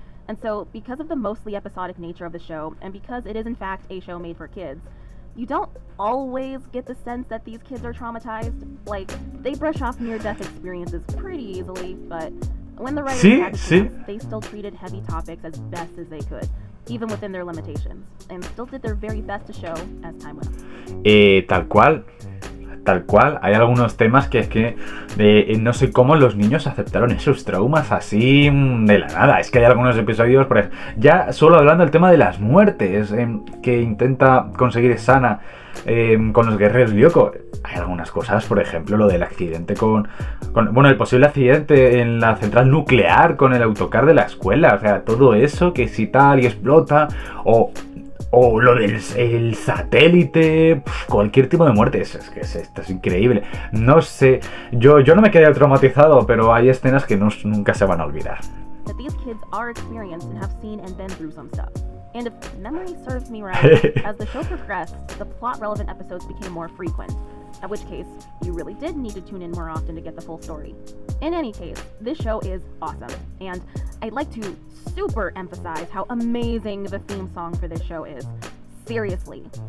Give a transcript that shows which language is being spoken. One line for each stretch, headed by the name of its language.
English: And so, because of the mostly episodic nature of the show, and because it is in fact a show made for kids, you don't always get the sense that these kids are traumatized. Like, they brush off near-death experiences pretty easily, but when the writers had the chance, they still treated heavy topics as best as they could, even within their limitations, and still did their very best to show as time went on.
Spanish: Tal cual, hay algunos temas que es que no sé cómo los niños aceptaron esos traumas así de la nada. Es que hay algunos episodios, por ejemplo, ya solo hablando del tema de las muertes que intenta conseguir Sana con los guerreros Lyoko. Hay algunas cosas, por ejemplo, lo del accidente bueno, el posible accidente en la central nuclear con el autocar de la escuela. O sea, todo eso que si tal y explota, o lo del el satélite, cualquier tipo de muerte, es que esto es increíble. No sé, yo no me quedé traumatizado, pero hay escenas que nunca se van a olvidar.
English: That these kids are experienced and have seen and been through some stuff. And if memory serves me right, as the show progressed, the plot-relevant episodes became more frequent, at which case, you really did need to tune in more often to get the full story. In any case, this show is awesome, and I'd like to super emphasize how amazing the theme song for this show is. Seriously.